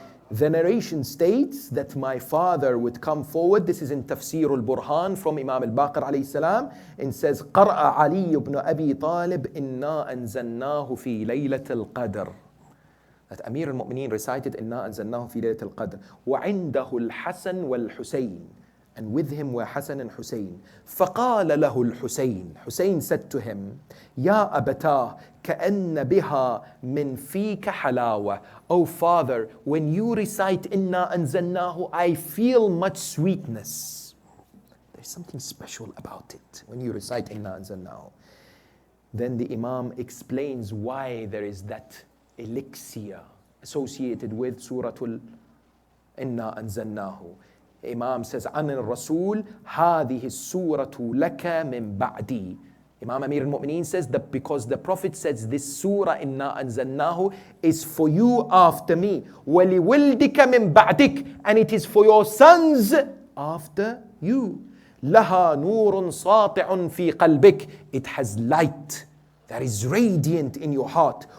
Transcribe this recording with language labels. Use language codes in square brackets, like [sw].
[en] The narration states that my father would come forward. This is in Tafsir al-Burhan from Imam al-Baqir alayhi salam, and says, [ar] قرأ علي بن أبي طالب إنا أنزلناه في ليلة القدر. [en] That Amir al-Mu'mineen recited [ar] إنا أنزلناه في ليلة القدر. وعنده الحسن والحسين. [en] And with him were Hassan and Hussein. [ar] فقال له الحسين. [en] Hussein said to him, [ar] يا أبتاه كأن بها من فيك حلاوة. [en] Oh father, when you recite إنا أنزلناه, I feel much sweetness. There's something special about it when you recite إنا أنزلناه. Then the Imam explains why there is that elixir associated with Surah إنا أنزلناه. Imam says, [ar] عن الرسول هذه السورة لك من بعدي. [en] Imam Amir al-Mu'mineen says that because the Prophet says this surah إنا أنزلناه is for you after me. [ar] وَلِوِلْدِكَ مِن بَعْدِكَ, [en] and it is for your sons after you. [ar] لَهَا نُورٌ سَاطِعٌ فِي قَلْبِكَ, [en] it has light that is radiant in your heart.